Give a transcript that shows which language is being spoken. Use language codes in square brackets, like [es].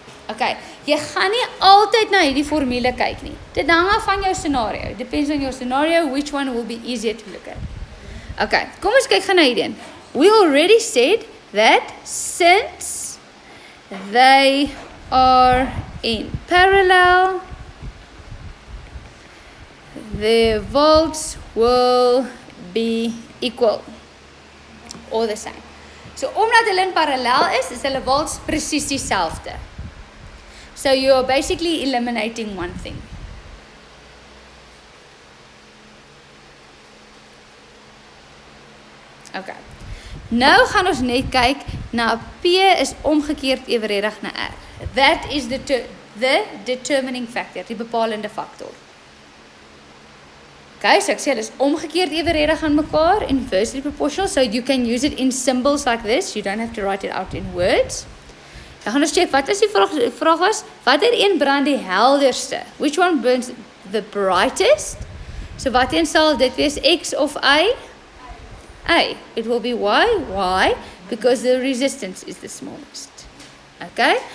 [af] Okay, jy gaan nie altyd na hierdie formule kyk nie. Dit hang af van jou scenario. [en] Depends on your scenario which one will be easier to look at. Okay, [af] kom ons kyk gaan na hierdie een. [en] We already said that since they are in parallel, the volts will be equal or the same. [af] So omdat hulle in parallel is hulle volts presies dieselfde. [en] So you are basically eliminating one thing. [af] Okay. Nou gaan ons net kyk na P is omgekeerd evenredig na R. [en] That is the determining factor, [af] die bepalende faktor. [en] Okay, [af] so ek sê hulle is omgekeerd evenredig aan mekaar, [en] inversely proportional, so you can use it in symbols like this. You don't have to write it out in words. [af] Dan gaan ons check, wat is die vraag was? Watter een brand die helderste? [en] Which one burns the brightest? [af] So wat een sal dit wees, X of Y? [en] A. It will be Y. Why? Because the resistance is the smallest. Okay?